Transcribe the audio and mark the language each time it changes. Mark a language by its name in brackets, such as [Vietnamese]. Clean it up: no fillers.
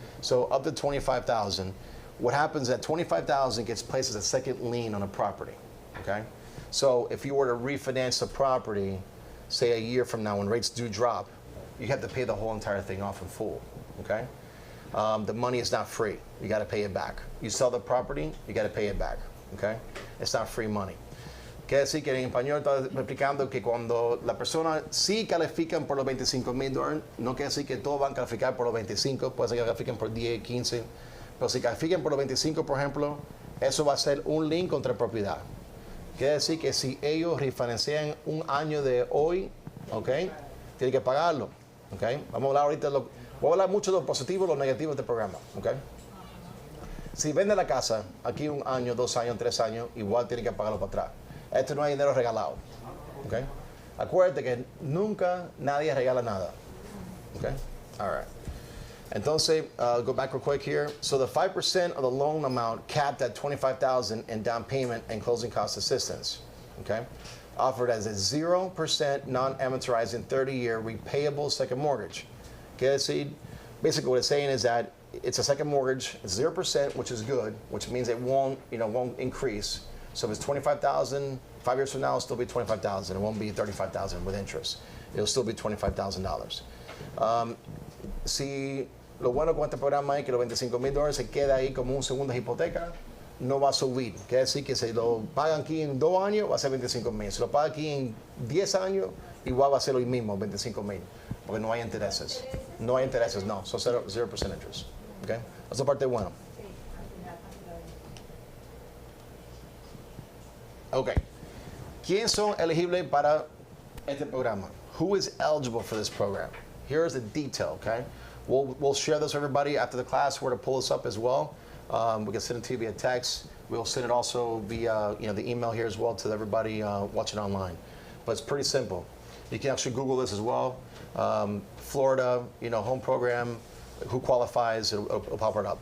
[English] So up to 25,000, what happens is that 25,000 gets placed as a second lien on a property, okay? So if you were to refinance the property, say a year from now when rates do drop, you have to pay the whole entire thing off in full, okay? The money is not free. You got to pay it back. You sell the property, you got to pay it back. Okay? It's not free money. [Spanish] Quiere decir que en español está explicando que cuando la persona sí califican por los $25,000, no quiere decir que todos van a calificar por los 25, puede ser que califiquen por 10, 15, pero si califican por los 25, por ejemplo, eso va a ser un lien contra propiedad. Quiere decir que si ellos refinancian un año de hoy, ¿ok? Tienen que pagarlo. ¿Ok? Vamos a hablar ahorita voy a hablar mucho de lo positivo y lo negativo de este programa, ¿ok? Si vende la casa, aquí un año, 2 años, 3 años, igual tiene que pagarlo para atrás. Esto no hay dinero regalado, ¿ok? Acuérdate que nunca nadie regala nada, ¿ok? [English] All right. [Spanish] Entonces, [English] go back real quick here. So the 5% of the loan amount capped at $25,000 in down payment and closing cost assistance, okay? Offered as a 0% non-amortizing 30-year repayable second mortgage. [Spanish] Quiere decir, [English] basically what it's saying is that it's a second mortgage, it's 0%, which is good, which means it won't increase. So if it's $25,000, 5 years from now, it'll still be $25,000. It won't be $35,000 with interest. It'll still be $25,000. [Spanish] Si lo bueno con este programa es que los $25,000 se queda ahí como un segunda hipoteca, no va a subir. Quiere decir que si lo pagan aquí en 2 años, va a ser $25,000. Si lo pagan aquí en 10 años, igual va a ser lo mismo, $25,000. Porque no hay intereses. No hay intereses, no. Son 0% interest. Okay? Esa parte buena. Okay. ¿Quiénes son elegibles para este programa? [English] Who is eligible for this program? Here's the detail, okay? We'll share this with everybody after the class. We're going to pull this up as well. We can send it to you via text. We'll send it also via the email here as well to everybody watching online. But it's pretty simple. You can actually Google this as well. Florida, home program, who qualifies, it'll pop it up.